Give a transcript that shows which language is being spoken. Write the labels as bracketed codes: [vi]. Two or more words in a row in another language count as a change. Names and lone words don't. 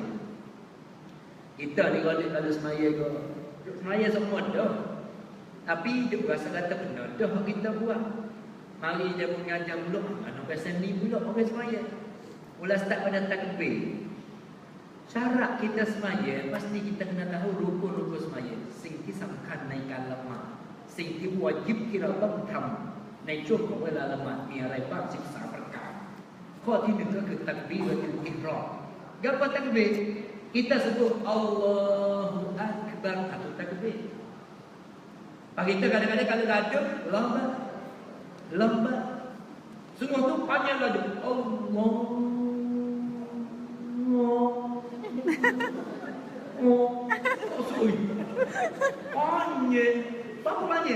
[ms] Kita ni kalau semaya ke semaya semua dah. Tapi dia rasa kata benar dah kita buat. Mari dia mengajar pula. Mana pasal ni pula orang semaya. Mula start pada takbir. Syarat kita semaya pasti kita kena tahu rukun-rukun semaya. [th] สิ่งที่สำคัญในการละหมาดสิ่งที่วาญิบที่เราต้องทำในช่วงของเวลาละหมาดมีอะไรบ้าง13ประการข้อที่1ก็คือตักบีรตุลอิหรอม [ms] Gapo takbir? Kita sebut Allahu Akbar atau takbir. Pak kita kadang-kadang kalau gaduh lambat. Semua tu panjang gaduh. Allah. Panjang. Apa panjang?